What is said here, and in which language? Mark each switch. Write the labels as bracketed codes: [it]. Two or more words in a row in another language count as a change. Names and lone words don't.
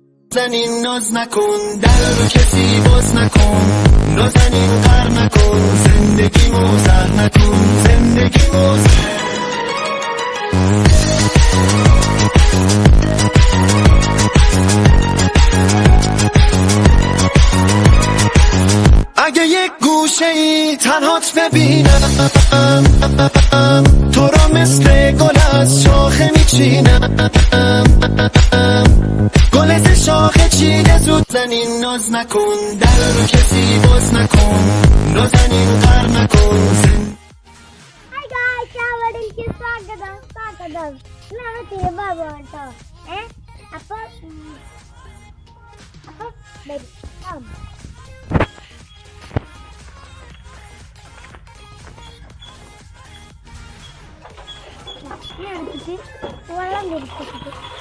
[fa] زنین ناز نکن در رو کسی باز نکن نازنین قر نکن زندگی موزر نکن زندگی موزر اگه یک گوشه ای تنهات ببینم تو را مثل گل از شاخه میچینم گل از شاخه چیده زود زنین ناز نکن در رو کسی باز نکن نازنین قر نکن [en] Hi guys, [ml] എല്ലാവരും സ്വാഗതം ഇന്നാണ് തീരുമാനം കേട്ടോ അപ്പൊ വെള്ളം തിരിച്ചിട്ട്